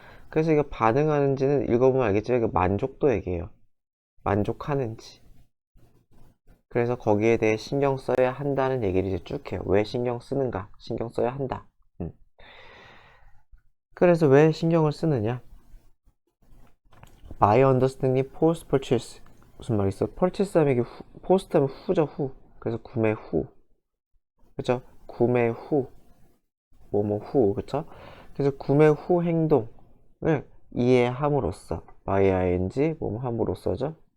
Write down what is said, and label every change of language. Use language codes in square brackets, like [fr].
[ko] 그래서 이거 반응하는지는 읽어보면 알겠죠. 이거 만족도 얘기해요. 만족하는지. 그래서 거기에 대해 신경 써야 한다는 얘기를 이제 쭉 해요. 왜 신경 쓰는가? 신경 써야 한다. 그래서 왜 신경을 쓰느냐? [en] By understanding post purchase. [ko] 무슨 말이 있어? purchase 하면 이게 post 하면 후죠, 후. 그래서 구매 후. 그죠? 구매 후, 뭐뭐 후, 그쵸? 그래서 구매 후 행동을 이해함으로써, by ing, 뭐뭐 함으로써죠?